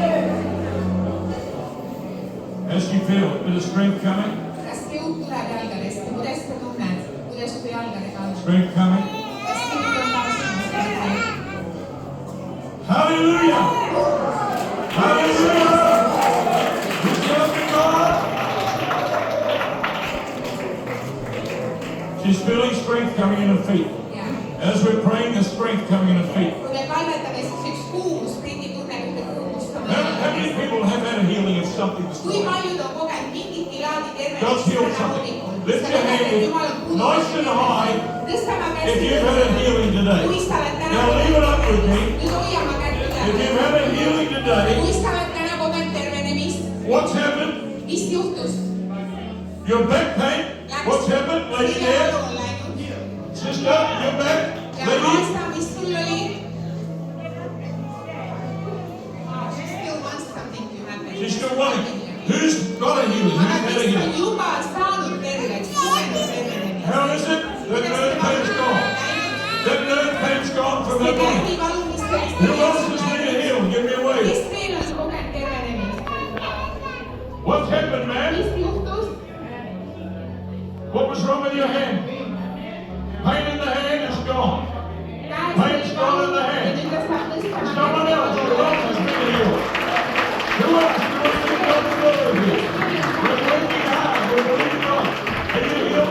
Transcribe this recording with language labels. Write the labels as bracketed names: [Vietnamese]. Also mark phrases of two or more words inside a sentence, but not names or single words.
[English] As you feel a bit of strength coming, [Estonian] kas jõud tuleb jalgadest? Kuidas sa tunned? Kuidas su jalgadega on? [English] strength coming. [Estonian] Kas jõud on taastumas? [English] Hallelujah! Hallelujah! We love you, God. She's feeling strength coming in her feet. [Estonian] Ja. [English] As we're praying, there's strength coming in her feet. [Estonian] Kui me palvetame, siis üks kuumus, Priiti tunneb ühte kuumust oma [English] How many [Estonian] jalgadest. [English] people have had a healing of something this [Estonian] Kui [English] morning? [Estonian] paljud on kogenud mingit laadi [English] God's healed [Estonian] tervendust täna [English] something. [Estonian] hommikul? [English] Lift your hand nice and high [Estonian] Tõstame [English] if [Estonian] käsi [English] you've had a healing today. [Estonian] Kui sa oled täna [English] Now leave it up with me. [Estonian] Nüüd hoiame kätt [English] If [Estonian] üle. [English] you've had a healing today, [Estonian] Kui sa oled täna kogenud tervenemist, [English] what's happened? [Estonian] mis juhtus? [English] Your back pain? What's happened? Lady [Estonian] Selja [English] there? [Estonian] valu on läinud. [English] Sister, your back? [Estonian] Ja [English] Lady? [Estonian] aasta, mis sul oli? [English] She still wants something to happen. She's still wanting. Who's got a healing? Who's [Estonian] Aga [English] had a [Estonian] kes on [English] healing? [Estonian] juba saanud terveks, kogenud tervenemist? [English] How is it? That nerve pain's gone. That nerve pain's gone from her body. Who else has been healed? Give me a wave. [Estonian] Kes veel on kogenud tervenemist? [English] What's happened, man? [Estonian] Mis juhtus? [English] What was wrong with your hand? Pain in the hand is gone. Pain's gone in the hand. Someone else. Who else has been healed? Who else? Who else has got the glory here? We're working hard. We're believing God. Are you healed?